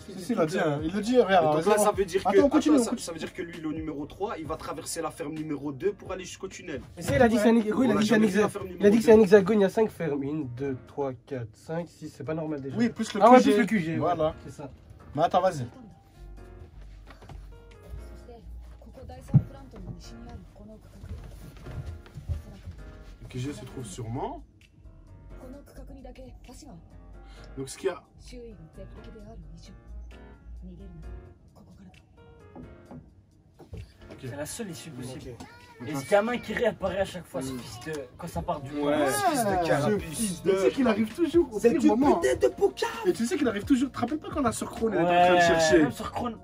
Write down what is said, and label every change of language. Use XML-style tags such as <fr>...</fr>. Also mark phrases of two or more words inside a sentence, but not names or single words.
<fr>Si, il a dit, hein, il le dit, regarde. Donc là, ça veut dire que, Attends, continue, attends, continue. ça veut dire que lui, le numéro 3, il va traverser la ferme numéro 2 pour aller jusqu'au tunnel. Mais ça, il a dit que c'est un hexagone. Il a On a dit que c'est un jamais vu la hexagone. ferme Il a dit numéro que c'est un 2. hexagone, il y a 5 fermes. 1, 2, 3, 4, 5, 6, c'est pas normal déjà. Oui, plus le Ah ouais, QG. plus le QG. Voilà. C'est ça. Mais attends, vas-y.</fr> <ja>そしてここ第三プラントの西にあるこの区画、おそらく</ja> <fr>Le QG se trouve sûrement.</fr> <ja>この区画にだけ橋がある。</ja> <fr>Donc ce qu'il y a.</fr> <ja>周囲が絶壁である以上、逃げるならここからだ。</ja> <fr>C'est la seule issue possible. Et ce gamin qui réapparaît à chaque fois, ce fils de. Quand ça part du Ouais, ce fils de carapuce. Tu sais qu'il arrive toujours au C'est pire une moment. putain de Poca. Et tu sais qu'il arrive toujours. Tu te rappelles pas quand la sœur Krone elle Ouais, était en train de chercher? même sur Krone.</fr>